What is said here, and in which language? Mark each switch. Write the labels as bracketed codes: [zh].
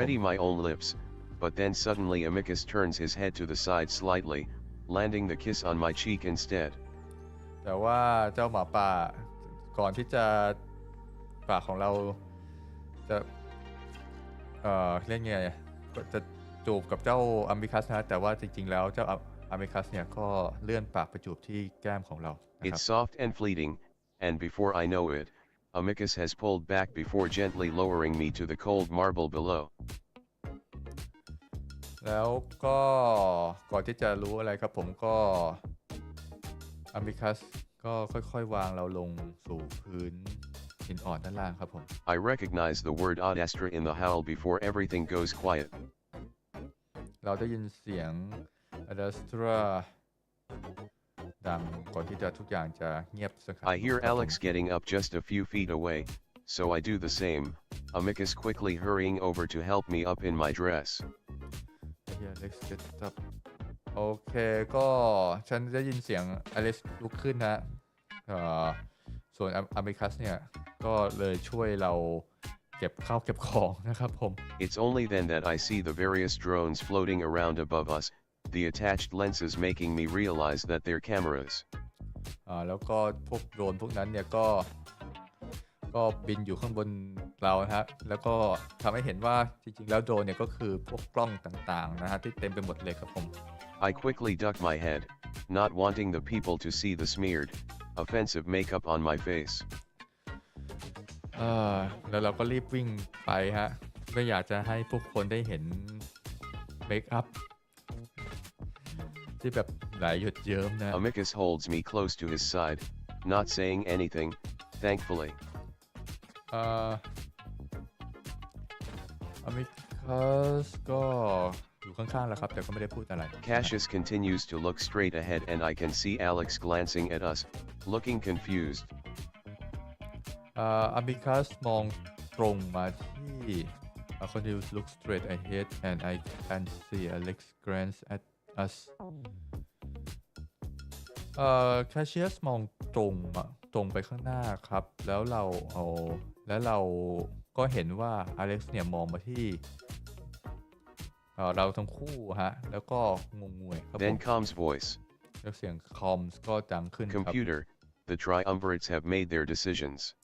[en] ready my own lips, but then suddenly Amicus turns his head to the side slightly, landing the kiss on my cheek instead. [th] แต่ว่าเจ้าหมาป่าก่อนที่จะปากของเราจะเรียกไงจะจูบกับเจ้าอามิคัสนะแต่ว่าจริงๆแล้วเจ้าอามิคัสเนี่ยก็เลื่อนปากไปจูบที่แก้มของเรานะครับ [en] It's soft and fleeting, and before I know it, Amicus has pulled back before gently lowering me to the cold marble below. [th] แล้วก็ก่อนที่จะรู้อะไรครับผมก็อามิคัสก็ค่อยๆวางเราลงสู่พื้นหินอ่อนด้านล่างครับผม [en] I recognize the word Adastra in the howl before everything goes quiet. [th] เราได้ยินเสียงอดัสตราดังก่อนที่จะทุกอย่างจะเงียบสักครั้ง [en] I hear Alex getting up just a few feet away, so I do the same, Amicus quickly hurrying over to help me up in my dress. Let's get up [th] โอเคก็ฉันได้ยินเสียงอเล็กซ์ลุกขึ้นนะส่วนอามิคัสเนี่ยก็เลยช่วยเราเก็บข้าวเก็บของนะครับผม [en] It's only then that I see the various drones floating around above us, the attached lenses making me realize that they're cameras. [th] แล้วก็พวกโดรนพวกนั้นเนี่ยก็บินอยู่ข้างบนเรานะฮะแล้วก็ทำให้เห็นว่าจริงๆแล้วโดรนเนี่ยก็คือพวกกล้องต่างๆนะฮะที่เต็มไปหมดเลยครับผม [en] I quickly duck my head, not wanting the people to see the smeared, offensive makeup on my face. [th] แล้วเราก็รีบวิ่งไปฮะไม่อยากจะให้พวกคนได้เห็นเมคอัพที่แบบไหลหยดเยิ้มนะ [en] Amicus holds me close to his side, not saying anything, thankfully. [th] อามิคัสก็อยู่ข้างๆแล้วครับแต่ก็ไม่ได้พูดอะไร [en] Cassius continues to look straight ahead and I can see Alex glancing at us, looking confused. [th] อามิคัสมองตรงมาที่ [en] Continues look straight ahead and I can see Alex glance at us [th] Cassius มองตรงไปข้างหน้าครับแล้วเราก็เห็นว่า Alex เนี่ยมองมาที่เราทั้งคู่ฮะแล้วก็งงงวยครับ [en] Then comes voice. [th] แล้วเสียงคอมส์ก็ดังขึ้นครับ [en] Computer, the triumvirates have made their decisions.